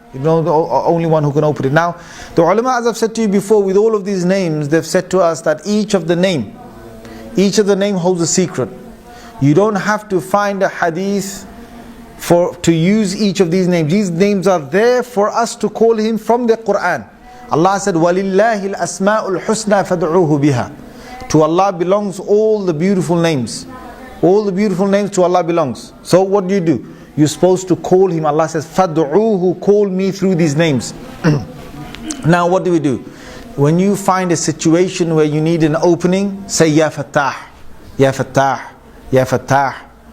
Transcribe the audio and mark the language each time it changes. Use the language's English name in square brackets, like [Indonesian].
[English] You know, the only one who can open it. Now, the ulama, as I've said to you before, with all of these names, they've said to us that each of the name holds a secret. You don't have to find a hadith to use each of these names. These names are there for us to call Him from the Quran. Allah said, [Arabic] وَلِلَّهِ الْأَسْمَاءُ الْحُسْنَى فَادْعُوهُ بِهَا. [English] To Allah belongs all the beautiful names. All the beautiful names to Allah belongs. So what do? You're supposed to call Him. Allah says, فَادْعُوهُ, call me through these names. Now what do? When you find a situation where you need an opening, say, Ya Fattah, Ya Fattah, Ya Fattah.